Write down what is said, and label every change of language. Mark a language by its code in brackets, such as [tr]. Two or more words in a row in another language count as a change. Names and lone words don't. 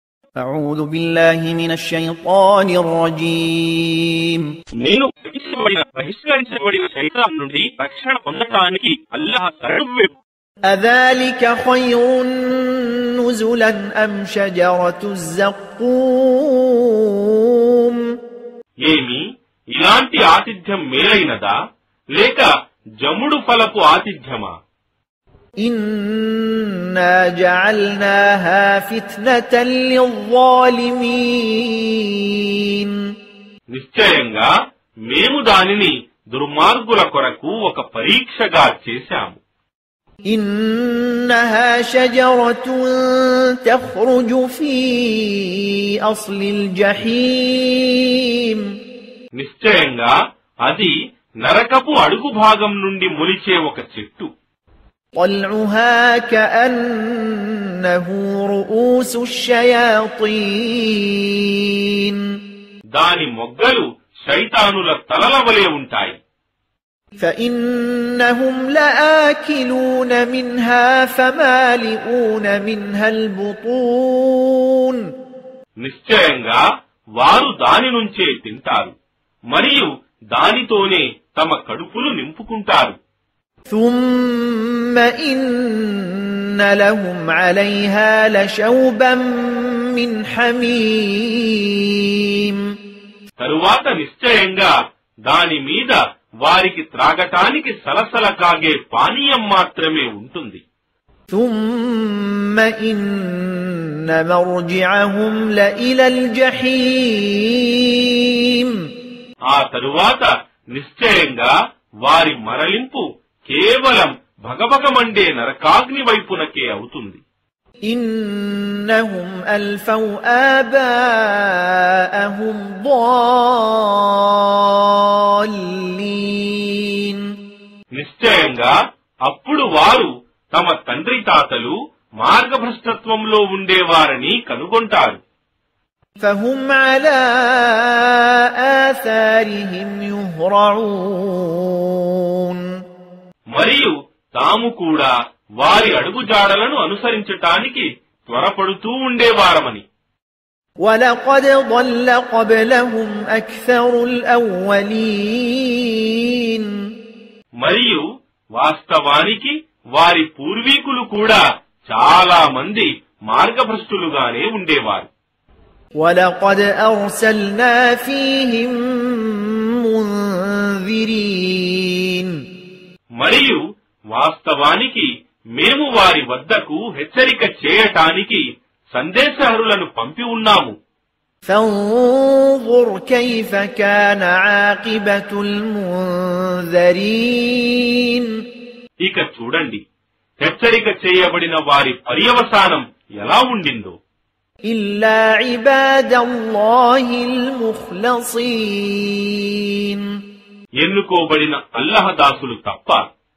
[ar] أعوذ بالله من الشيطان الرجيم [te] నేను బహిష్కరించబడిన శైతాన్ నుండి రక్షణ పొందడానికి అల్లాహ్ శరణు. [ar] أذلك خير نزلا أم شجرة الزقوم [te] ఏమి ఇలాంటి ఆతిథ్యం మేలైనదా లేక జముడు ఫలపు ఆతిథ్యమా? [ar] إنا جعلناها فتنة للظالمين [te] నిశ్చయంగా మేము దానిని దుర్మార్గుల కొరకు ఒక పరీక్షగా చేశాము. [ar] إنها شجرة تخرج في أصل الجحيم [te] నిశ్చయంగా అది నరకపు అడుగు భాగం నుండి మొలిచే ఒక చెట్టు. [ar] طلعها كأنه رؤوس الشياطين [te] దాని మొగ్గలు శైతానుల తలల వలె ఉంటాయి. [ar] فإنهم لآكلون منها فمالئون منها البطون [te] నిశ్చయంగా వారు దాని నుంచే తింటారు మరియు దానితోనే తమ కడుపులు నింపుకుంటారు. [ar] ثم إن لهم عليها لشوبا من حميم [te] తరువాత నిశ్చయంగా దాని మీద వారికి త్రాగటానికి సలసల కాగే పానీయం మాత్రమే ఉంటుంది. [ar] ثم إن مرجعهم لإلى الجحيم [te] ఆ తరువాత నిశ్చయంగా వారి మరలింపు కేవలం భగభగమండే నరకాగ్ని వైపునకే అవుతుంది. [ar] إنهم ألفوا آباءهم ضالين [te] నిశ్చయంగా అప్పుడు వారు తమ తండ్రి తాతలు మార్గభ్రష్టత్వంలో ఉండేవారని కనుగొంటారు. [ar] فهم على آثارهم يهرعون [te] మరియు తాము కూడా వారి అడుగుజాడలను అనుసరించటానికి త్వరపడుతూ ఉండేవారమని. [ar] ولقد ضل قبلهم أكثر الأولين [te] మరియు వాస్తవానికి వారి పూర్వీకులు కూడా చాలా మంది మార్గభ్రష్టులుగానే ఉండేవారు. [ar] ولقد أرسلنا فيهم منذرين [te] మరియు వాస్తవానికి మేము వారి వద్దకు హెచ్చరిక చేయటానికి సందేశహరులను పంపి ఉన్నాము. [ar] فانظر كيف كان عاقبة المنذرين [te] ఇక చూడండి హెచ్చరిక చేయబడిన వారి పర్యవసానం ఎలా ఉండిందో. [ar] إلا عباد الله المخلصين [te] ఎన్నుకోబడిన అల్లాహ్ దాసులు తప్ప